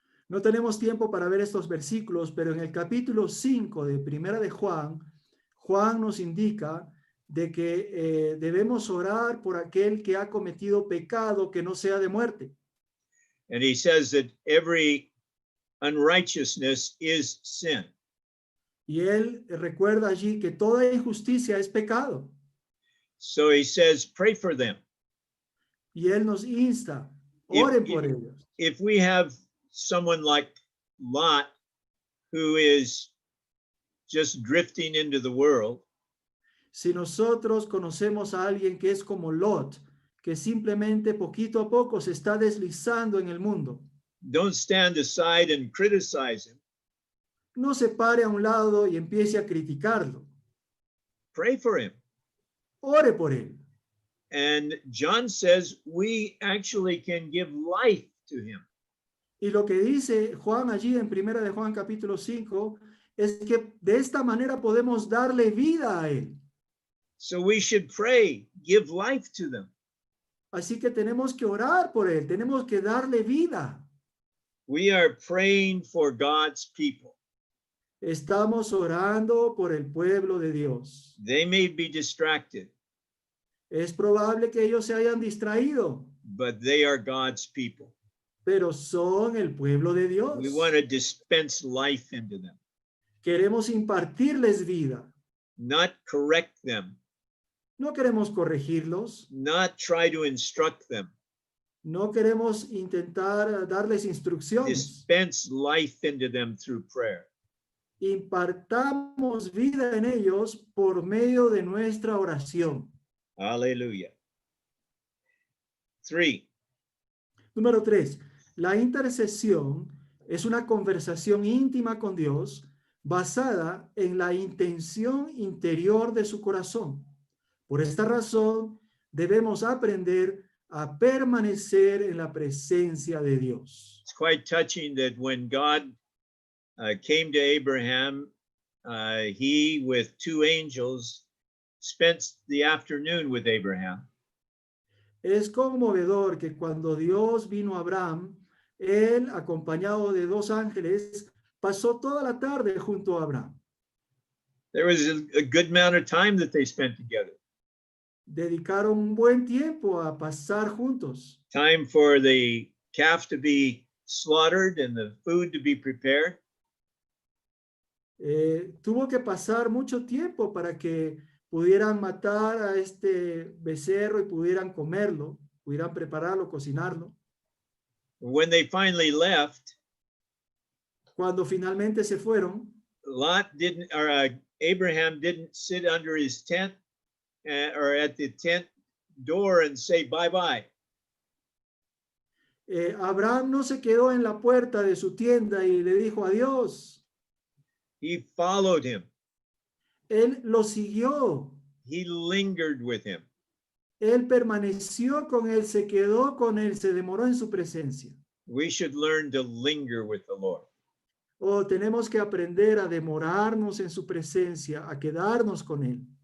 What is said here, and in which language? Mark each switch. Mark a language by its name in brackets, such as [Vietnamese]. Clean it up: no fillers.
[Spanish] No tenemos tiempo para ver estos versículos, pero en el capítulo 5 de Primera de Juan, Juan nos indica de que debemos orar por aquel que ha cometido pecado que no sea de muerte. [English] And he says that every unrighteousness is sin. [Spanish] Y él recuerda allí que toda injusticia es pecado. [English] So he says, pray for them. [Spanish] Y él nos insta, [English] If- [Spanish] oren [English] if- [Spanish] por ellos. [English] If we have someone like Lot who is just drifting into the world, [Spanish] Si nosotros conocemos a alguien que es como Lot, que simplemente poquito a poco se está deslizando en el mundo, [English] don't stand aside and criticize him. [Spanish] no se pare a un lado y empiece a criticarlo. [English] Pray for him. [Spanish] Ore por él. [English] And John says we actually can give life to him. [Spanish] Y lo que dice Juan allí en Primera de Juan capítulo 5 es que de esta manera podemos darle vida a él. [English] So we should pray, give life to them. [Spanish] Así que tenemos que orar por él, tenemos que darle vida. [English] We are praying for God's people. [Spanish] Estamos orando por el pueblo de Dios. [English] They may be distracted, [Spanish] Es probable que ellos se hayan distraído, [English] but they are God's people. [Spanish] pero son el pueblo de Dios. [English] We want to dispense life into them, [Spanish] Queremos impartirles vida. [English] not correct them, [Spanish] No queremos corregirlos. [English] not try to instruct them. [Spanish] No queremos intentar darles instrucciones. [English] Dispense life into them through prayer. [Spanish] Impartamos vida en ellos por medio de nuestra oración. [English] Hallelujah. 3, [Spanish] Número 3. La intercesión es una conversación íntima con Dios basada en la intención interior de su corazón. Por esta razón, debemos aprender a permanecer en la presencia de Dios. [English] It's quite touching that when God came to Abraham, he with two angels spent the afternoon with Abraham. [Spanish] Es conmovedor que cuando Dios vino a Abraham, él, acompañado de dos ángeles, pasó toda la tarde junto a Abraham. [English] There was a good amount of time that they spent together. [Spanish] Dedicaron un buen tiempo a pasar juntos. [English] Time for the calf to be slaughtered and the food to be prepared. [Spanish] Tuvo que pasar mucho tiempo para que pudieran matar a este becerro y pudieran comerlo, pudieran prepararlo, cocinarlo. [English] When they finally left, [Spanish] Cuando finalmente se fueron, [English] Abraham didn't sit under his tent or at the tent door and say bye-bye. [Spanish] Abraham no se quedó en la puerta de su tienda y le dijo adiós. [English] He followed him. [Spanish] Él lo siguió. [English] He lingered with him. [Spanish] Él permaneció con él, se quedó con él, se demoró en su presencia. [English] We should learn to linger with the Lord. [Spanish] Tenemos que aprender a demorarnos en su presencia, a quedarnos con él.